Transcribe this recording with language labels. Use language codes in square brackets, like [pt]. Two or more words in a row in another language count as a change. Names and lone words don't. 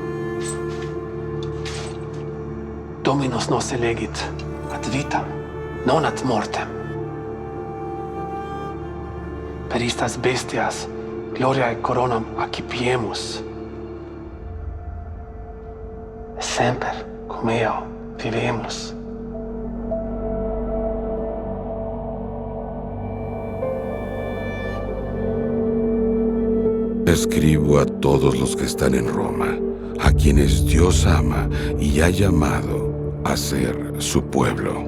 [la] Dominus nos elegit ad vitam, non ad mortem. Per istas bestias gloriae coronam accipiemus. Semper cum eo vivemus. [es] Escribo a todos los que están en Roma, a quienes Dios ama y ha llamado a ser su pueblo.